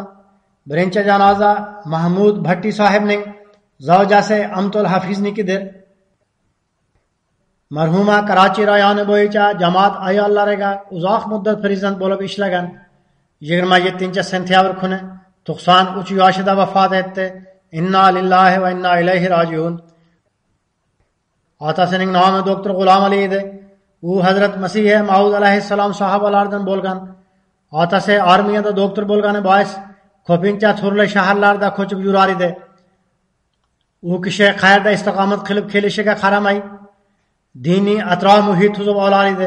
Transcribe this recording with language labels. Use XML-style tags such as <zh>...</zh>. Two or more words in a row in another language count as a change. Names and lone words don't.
<uz>Birinchi janoza Mahmud Bhatti sohibning zavjasi Amtul Hafiznikidir. Marhuma Karachi rayoni bo'yicha jamoat ayollariga uzoq muddat prezident bo'lib ishlagan. 27-sentyabr kuni 93 yoshida vafot etdi.</uz> <ar>إنا لله وإنا إليه راجعون.</ar> <uz>Otasining nomi doktor G'ulom Ali edi. U Hazrat Masih Maud alayhissalom sahobalaridan bo'lgan. Otasi armiyada doktor bo'lgani bois ko'pincha turli shaharlarda ko'chib yurar edi. U kishi qayerda istiqomat qilib kelishiga qaramay diniy atrof muhit tuzib olar edi.</uz>